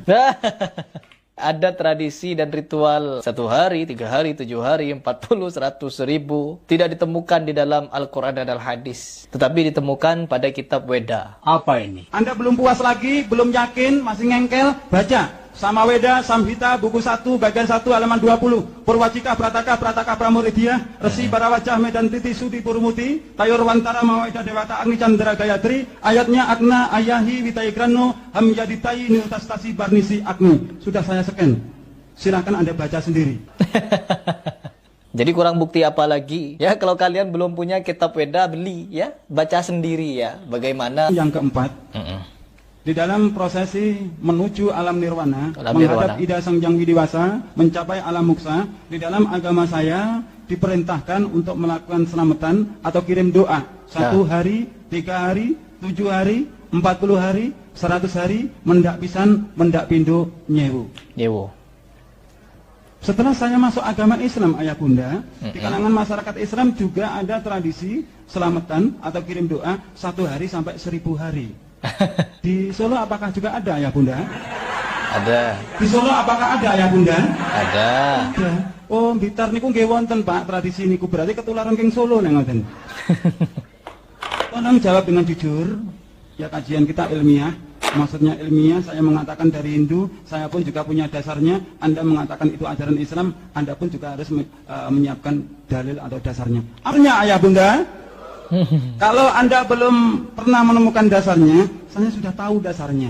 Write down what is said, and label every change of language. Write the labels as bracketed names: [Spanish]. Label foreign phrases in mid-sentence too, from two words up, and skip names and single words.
[Indonesian] Ada tradisi dan ritual 1 hari, 3 hari, 7 hari, 40, 100, 1000 tidak ditemukan di dalam Al-Quran dan Al-Hadis, tetapi ditemukan pada kitab Weda. Apa ini? Anda belum puas lagi, belum yakin, masih ngengkel, baca Samaweda, Samhita, buku 1, bagian 1, halaman 20. Purwajika, Prataka, Prataka, Pramuridya, Resi, Barawajah, Medan, Titi, Sudi, Purmuti, Tayor, Wantara, Maweda, Dewata, Agni, Chandra, Gayatri. Ayatnya Agna, Ayahi, Vitaigrano, Hamyaditai, Nutastasi, Barnisi, Agni. Sudah saya scan. Silakan Anda baca sendiri. Jadi kurang bukti apa lagi? Ya, kalau kalian belum punya kitab Weda, beli ya, baca sendiri ya. Bagaimana? Yang keempat, di dalam prosesi menuju alam nirwana, menghadap Ida Sang Hyang Widiwasa, mencapai alam moksa, di dalam agama saya diperintahkan untuk melakukan selamatan atau kirim doa 1 hari, 3 hari, 7 hari, 40 hari, 100 hari, [Javanese] mendak pisan, mendak pindo, nyewu. [Indonesian] Setelah saya masuk agama Islam, ayah bunda, di kalangan masyarakat Islam juga ada tradisi selamatan atau kirim doa 1 hari sampai 1000 hari. Di Solo apakah juga ada ya bunda? Ada. Di Solo apakah ada ya bunda? Ada. Ada. [Javanese] Oh, Blitar niku nggih wonten Pak tradisi niku, berarti ketularan king Solo nek ngoten. [Indonesian] Tolong jawab dengan jujur. Ya kajian kita ilmiah. Maksudnya ilmiah, saya mengatakan dari Hindu, saya pun juga punya dasarnya. Anda mengatakan itu ajaran Islam, Anda pun juga harus menyiapkan dalil atau dasarnya. Artinya ayah bunda, kalau Anda belum pernah menemukan dasarnya, saya sudah tahu dasarnya.